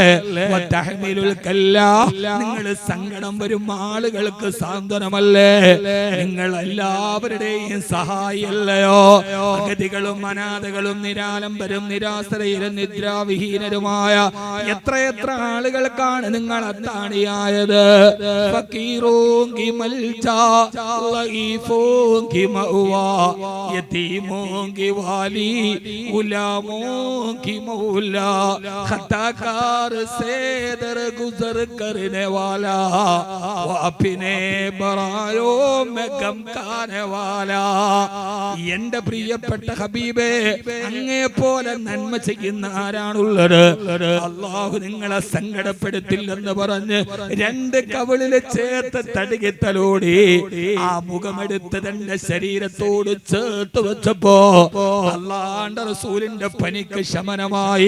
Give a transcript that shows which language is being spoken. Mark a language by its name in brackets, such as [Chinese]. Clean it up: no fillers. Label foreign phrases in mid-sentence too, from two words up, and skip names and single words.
[Arabic] وتحمل الكل, [Malayalam] നിങ്ങൾ സങ്കടം വരും ആളുകൾക്ക് സാന്ത്വനമല്ലേ. നിങ്ങൾ എല്ലാവരുടെയും സഹായിയല്ലയോ. അഗതികളും അനാഥകളും നിരാലംബരും നിരാശ്രയരും നിദ്രാവിഹീനരുമായ എത്രയെത്ര ആളുകൾക്കാണ് നിങ്ങൾ അത്താണിയായത്. [Urdu] فقيروں کی ملجا ضعیفوں کی مأوا یتیموں کی والی غلاموں کی مولا خطاکار سے درگزر کرنے والا اپنے برائیوں میں غم کھانے والا. [Malayalam] എന്റെ പ്രിയപ്പെട്ട ഹബീബേ, അങ്ങേ പോലെ നന്മ ചെയ്യുന്ന ആരാണുള്ളത്? അല്ലാഹു നിങ്ങളെ സങ്കടപ്പെടുത്തില്ലെന്ന് പറഞ്ഞ് 2 കവിളില് ചേർത്ത് തടികിത്തലോടി ആ മുഖമെടുത്ത് തന്റെ ശരീരത്തോട് ചേർത്ത് വെച്ചപ്പോ അല്ലാഹുവിന്റെ റസൂലിന്റെ പനിക്ക് ശമനമായി.